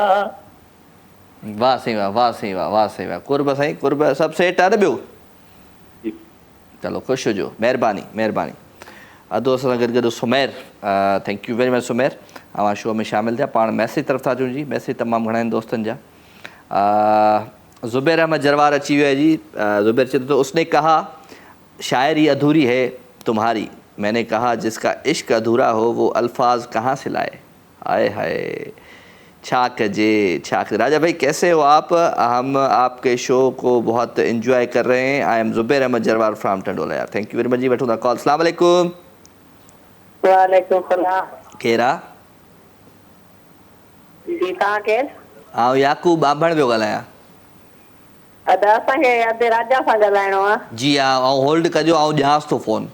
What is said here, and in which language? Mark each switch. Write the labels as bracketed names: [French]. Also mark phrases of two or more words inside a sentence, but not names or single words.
[Sindhi] वाह साईं वाह कुर्ब साईं कुर्ब सभु सेट आहे न ॿियो चलो ख़ुशि हुजो महिरबानी अधो असां सां गॾु सुमेर [English] thank you very much [Sindhi] सुमेर अवां शो में शामिल थिया पाण मैसेज तरफ़ था अचूं जी मैसेज तमामु घणा आहिनि दोस्तनि जा ज़ुबैर अहमद जरवार अची वियो आहे जी ज़ुबैर चए थो [Urdu] اس نے کہا شاعری ادھوری ہے تمہاری میں نے کہا جس کا عشق ادھورا ہو وہ الفاظ کہاں سے لائے [Sindhi] आए हाय छाक राजा भाई [Urdu] کیسے ہو آپ ہم آپ کے شو کو بہت انجوائے کر رہے ہیں [English] I am Zubair Ahmed Jarwar from Tandola yaar thank you very much [Sindhi] जी वठूं था कॉल [Arabic] السلام علیکم وعلیکم سلام [Sindhi] केरा जी तव्हां केरु आउं याकूब बांभण पियो ॻाल्हायां अदा असांखे अधे राजा सां ॻाल्हाइणो आहे जी हा ऐं होल्ड कजो आउं ॾियांसि थो फ़ोन